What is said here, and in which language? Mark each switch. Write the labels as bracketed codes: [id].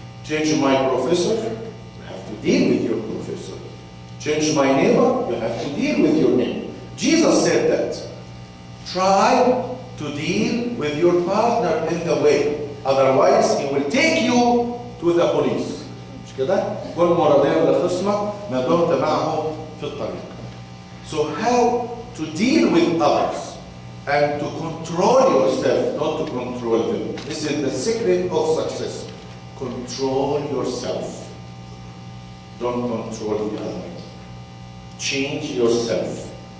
[en] Change my professor, you have to deal with your professor. Change my neighbor, you have to deal with your neighbor. Jesus said that. Try to deal with your partner in the way. Otherwise, he will take you to the police. [ar] مش كده؟ كن مرضيا لخصمك ما دمت معه في الطريق. [en] So how to deal with others and to control yourself, not to control them. This is the secret of success. Control yourself. Don't control the other. Change yourself.